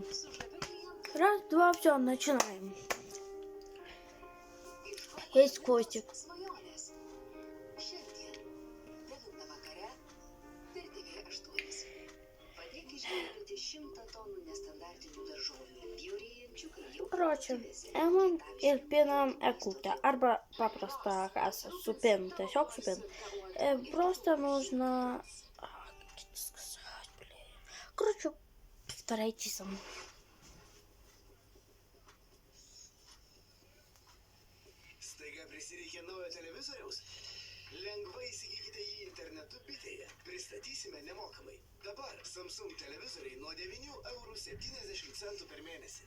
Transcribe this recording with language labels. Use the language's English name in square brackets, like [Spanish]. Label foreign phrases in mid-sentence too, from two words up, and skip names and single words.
[Russian] Раз, два, все, начинаем. Есть Костик. Короче, [Lithuanian] ėmam ir pinam eglutę, arba paprastą kasą, supin, tiesiog supin. [Russian] Просто нужно... Как это сказать, блин? Короче, старайтесь со мной. [Lithuanian] Staiga prisireikė naujo televizoriaus? Lengvai įsigykite jį internetu bitėje. Pristatysime nemokamai. Dabar Samsung televizoriai nuo 9,70 € per mėnesį.